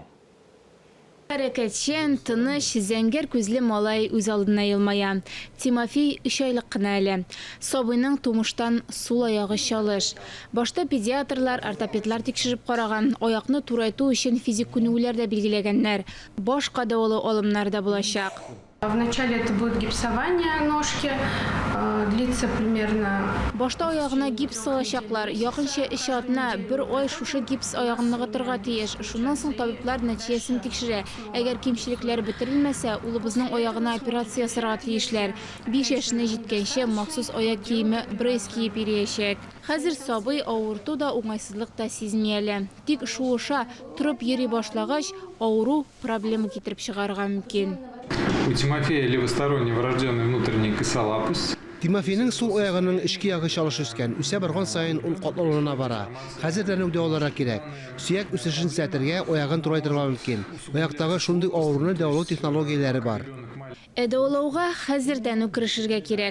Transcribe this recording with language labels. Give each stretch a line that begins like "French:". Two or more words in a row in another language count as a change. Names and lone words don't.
Tatar: Хәрәкәтчән, тыныч, зәңгәр күзле малай үз алдына елмая. Тимофей 3 айлык кына әле. Сабыйның тумыштан сул аягы чалыш. Башта педиатрлар, ортопедлар тикшереп караган, аякны турайту өчен физик күнегүләр дә билгеләгәннәр. Башка дәвалау алымнар да булачак.
Russian: Вначале это будет гипсование ножки, длится примерно...
Tatar: Башта аягына гипс салачаклар, якынча 3 атна 1 ай шушы гипс аягын ныгытырга тиеш. Шуннан соң табиблар нәтиҗәсен тикшерә. Әгәр кимчелекләр бетерелмәсә, улыбызның аягына операция ясарга тиешләр. 5 яшенә җиткәнче махсус аяк киеме брейс киеп йөриячәк. Хәзер сабый авырту да уңайсызлык та сизми әле. Тик шуыша, торып йөри башлагач, авыру проблема китереп чыгарга мөмкин.
Russian: У Тимофея левосторонний врожденный внутренний косолапость.
Tatar: Тимофейның сул аягының ішкі ягы чалыш үскән, үсә барган сайын ул катлаулана бара. Хәзерләнү дәвалары кирәк. Сөяк үсешен сәтергә аягын турайтырга мөмкин. Аяктагы шундый авыруны дәвалау технологияләре бар. Дәвалауга хәзердән үк керешергә кирәк.